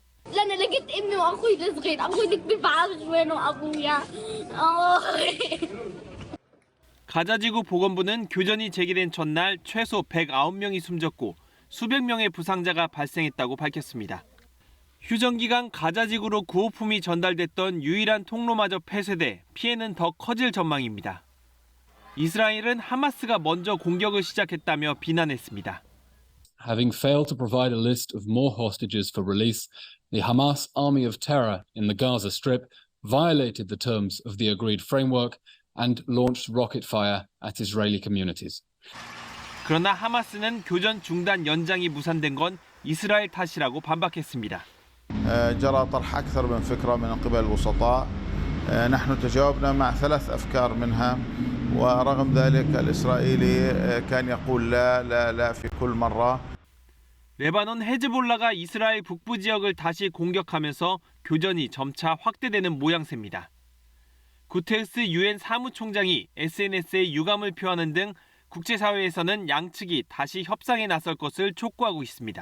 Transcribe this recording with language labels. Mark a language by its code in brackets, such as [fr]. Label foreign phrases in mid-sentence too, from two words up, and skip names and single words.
[ko] 가자지구 보건부는 교전이 제기된 전날 최소 109명이 숨졌고 수백 명의 부상자가 발생했다고 밝혔습니다. 휴전기간 가자지구로 구호품이 전달됐던 유일한 통로마저 폐쇄돼 피해는 더 커질 전망입니다. 이스라엘은 하마스가 먼저 공격을 시작했다며 비난했습니다. [en] Having failed to provide a list of more hostages for release, the Hamas army of terror in the Gaza Strip violated the terms of the agreed framework and launched rocket fire at Israeli communities. [ko] 그러나 하마스는 교전 중단 연장이 무산된 건 이스라엘 탓이라고 반박했습니다. [ar] جرى طرح أكثر من فكرة من قبل الوسطاء. نحن تجاوبنا مع 3 أفكار منها ورغم ذلك الإسرائيلي كان يقول لا في كل مرة. [ko] 레바논 헤즈볼라가 이스라엘 북부 지역을 다시 공격하면서 교전이 점차 확대되는 모양새입니다. 구테르스 유엔 사무총장이 SNS에 유감을 표하는 등 국제사회에서는 양측이 다시 협상에 나설 것을 촉구하고 있습니다.